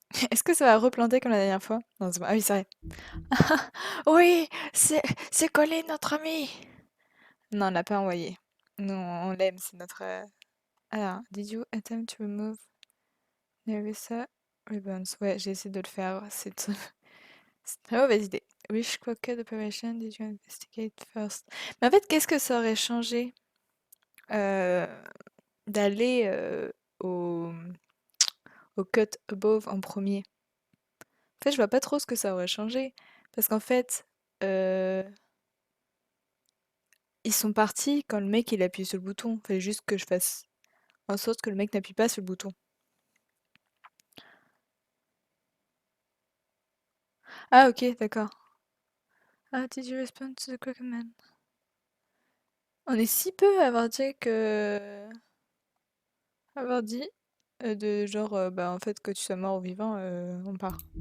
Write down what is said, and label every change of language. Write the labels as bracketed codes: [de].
[fr] Est-ce que ça va replanter comme la dernière fois? Non, c'est bon. Ah oui, c'est vrai. Oui, c'est collé notre ami. Non, on l'a pas envoyé. Non, on l'aime, c'est notre... [en] Alors, did you attempt to remove Nerissa ribbons? [fr] Ouais, j'ai essayé de le faire. C'est c'est une très mauvaise idée. [en] Which crooked operation did you investigate first? [fr] Mais en fait, qu'est-ce que ça aurait changé d'aller au cut above en premier? En fait, je vois pas trop ce que ça aurait changé. Parce qu'en fait, ils sont partis quand le mec il appuie sur le bouton. Fallait juste que je fasse en sorte que le mec n'appuie pas sur le bouton. Ah ok, d'accord. [en] Ah, did you respond to the command? [fr] On est si peu à avoir dit que... avoir dit de genre, bah en fait que tu sois mort ou vivant, on part.